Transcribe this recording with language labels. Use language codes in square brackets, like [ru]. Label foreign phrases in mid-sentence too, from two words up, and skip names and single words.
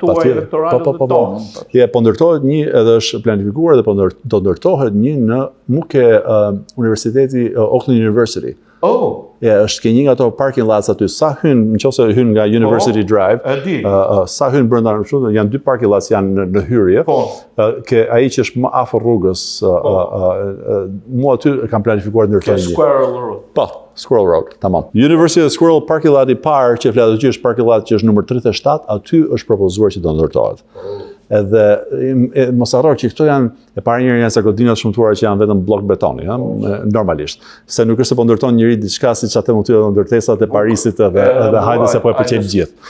[sq] Po ndërtohet një edhe është planifikuar dhe do ndërtohet një në Muke Universiteti, Oakland University. Është ke një nga ato [en] parking lots [sq] aty, sa nëse hyn nga University Drive, sa hyn brenda janë 2 [en] parking lots [sq] janë në hyrje. Ke ai që është më afër rrugës, mua aty kam planifikuar ndërtoj një. Squirrel Road. Po, Squirrel Road, tamam. University of Squirrel [en] parking lot [sq] i parë që flet aty është [en] parking lot [sq] që është numër 37, aty është propozuar që do ndërtohet. Edhe mos harro që këto janë e para njëri janë godinat shumtuara që janë vetëm blok betoni, normalisht. Se nuk është se po ndërton njëri diçka siç atë mund të jetë ndërtesat e Parisit edhe hajde se po e pëlqejnë gjithë.